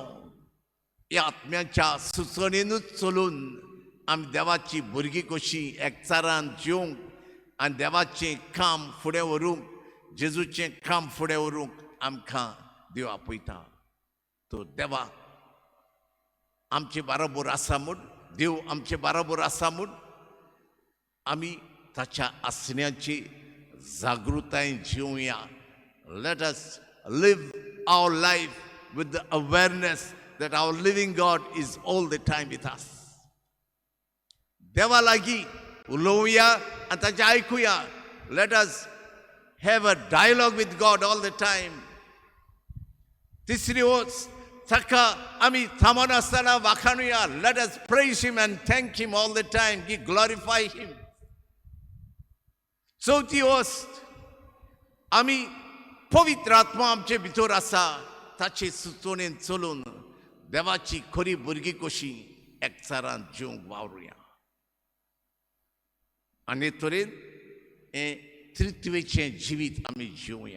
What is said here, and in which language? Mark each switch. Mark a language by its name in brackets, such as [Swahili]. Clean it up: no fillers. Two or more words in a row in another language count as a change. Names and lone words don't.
[Konkani] ह्या आत्म्याच्या सुचोवणेनूच चलून आमी देवाची भुरगीं कशीं एकचारान जिवंक आनी देवाचें काम फुडें व्हरूंक, जेजूचें काम फुडें व्हरूंक आमकां देव आपयता. तो देवा आमचे बरोबर आसा म्हूण, देव आमचे बरोबर आसा म्हूण आमी ताच्या आसण्याची जागृताय जिवया. [English] Let us live our life with the awareness that our living God is all the time with us. [Konkani] देवा लागीं उलोवया आनी ताचें आयकुया. [English] Let us have a dialogue with God all the time. [Konkani] तिसरी वस्त ताका आमी थांबनासतना वाखाणुया. [English] Let us praise him and thank him all the time. We glorify him. [Konkani] चौथी वस्त आमी पवित्र आत्मा आमचे भितर आसा ताचे सुचोवणेन चलून देवाची खरी भुरगीं कशीं एकचारान जिवंक वावरुया. आनी तरेन हें त्रित्वेचें जिवीत आमी जिवया.